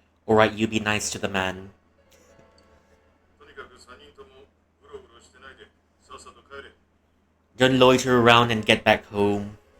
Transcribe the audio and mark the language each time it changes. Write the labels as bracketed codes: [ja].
[en] Alright, you be nice to the man. [ja] とにかく3人ともうろうろしてないでさっさと帰れ。 [en] Don't loiter around and get back home.